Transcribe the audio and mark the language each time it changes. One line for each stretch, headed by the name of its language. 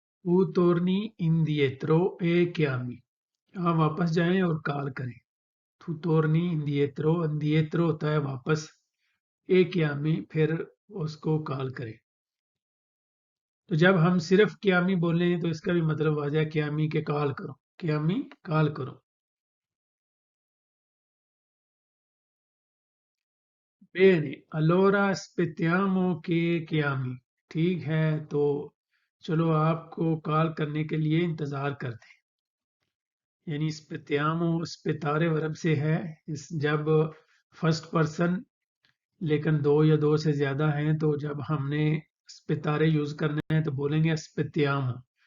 Italian: U torni indietro e chiami।
Hindi: आप वापस जाएं और कॉल करें।
Italian: Tu torni indietro,
Hindi: indietro होता है वापस,
Italian: e chiami
Hindi: फिर उसको कॉल करें। तो जब हम सिर्फ क्यामी बोलें तो इसका भी मतलब आ जाए क्यामी के कॉल करो, क्यामी कॉल करो।
Italian: Bene, allora aspettiamo che chiami।
Hindi: ठीक है, तो चलो आपको कॉल करने के लिए इंतज़ार करते हैं। यानी aspettiamo, aspettare वर्ब से है। इस जब फर्स्ट पर्सन लेकिन दो या दो से ज़्यादा हैं, तो जब हमने aspettare यूज़ करना है तो बोलेंगे aspettiamo।